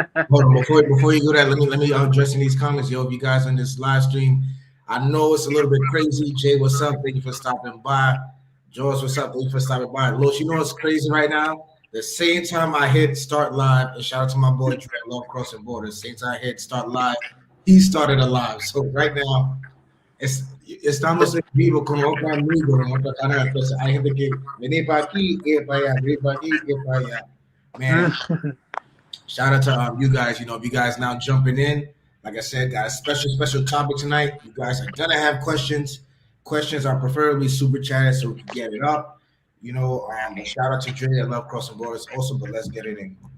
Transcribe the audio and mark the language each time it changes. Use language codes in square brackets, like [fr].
[en] Hold on, before you do that, let me address in these comments, yo. If you guys on this live stream, I know it's a little bit crazy. Jay, what's up? Thank you for stopping by. George, what's up? Thank you for stopping by. Los, you know what's crazy right now? The same time I hit start live, and shout out to my boy Trey, Love Crossing Borders. Same time I hit start live, he started a live. [es] So right now, estamos en vivo con otro amigo en otro canal. Entonces hay gente que viene para aquí, ir para allá, venir para aquí, ir para allá. [en] Man, shout out to you guys. If you guys now jumping in, like I said, got a special topic tonight. You guys are gonna have questions. Questions are preferably super chatted so we can get it up. But shout out to Dre. I love Crossing Borders also, but let's get it in.